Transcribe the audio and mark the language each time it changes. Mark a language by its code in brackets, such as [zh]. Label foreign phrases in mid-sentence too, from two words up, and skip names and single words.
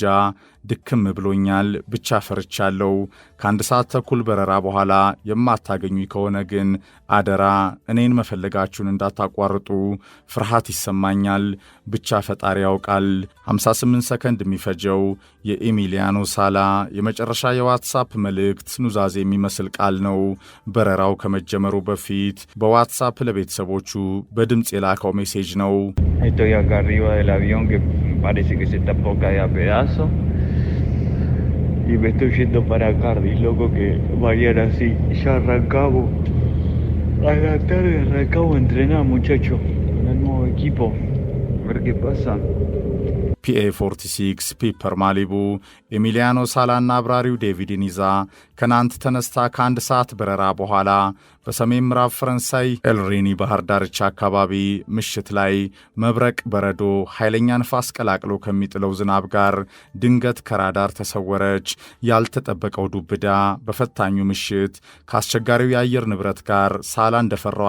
[am] ድክም ብሎኛል። ብቻ ፈርቻለሁ። ከአንድ ሰዓት ተኩል በረራ በኋላ የማታገኙኝ ከሆነ ግን አደራ እኔን መፈለጋችሁን እንዳታቋርጡ። ፍርሃት ይሰማኛል። ብቻ ፈጣሪ ያውቃል። 58 ሰከንድ የሚፈጀው የኤሚሊያኖ ሳላ የመጨረሻ የዋትሳፕ መልእክት ኑዛዜ የሚመስል ቃል ነው። በረራው ከመጀመሩ በፊት በዋትሳፕ ለቤተሰቦቹ በድምፅ የላከው ሜሴጅ ነው። [es] Estoy acá arriba del avión que parece que se está por caer a pedazos. Y me estoy yendo para Cardiff, loco, que mañana sí, ya arrancamos. A la tarde arrancamos a entrenar, muchachos, con el nuevo equipo. A ver qué pasa. [am] ፒኤ46 ፒፐር ማሊቡ ኤሚሊያኖ ሳላና አብራሪው ዴቪድን ይዛ ከናንት ተነስታ ከአንድ ሰዓት በረራ በኋላ በሰሜን ምዕራብ ፈረንሳይ ኤልሪኒ ባህር ዳርቻ አካባቢ ምሽት ላይ መብረቅ፣ በረዶ፣ ኃይለኛ ንፋስ ቀላቅሎ ከሚጥለው ዝናብ ጋር ድንገት ከራዳር ተሰወረች። ያልተጠበቀው ዱብዳ በፈታኙ ምሽት ከአስቸጋሪው የአየር ንብረት ጋር ሳላ እንደፈራው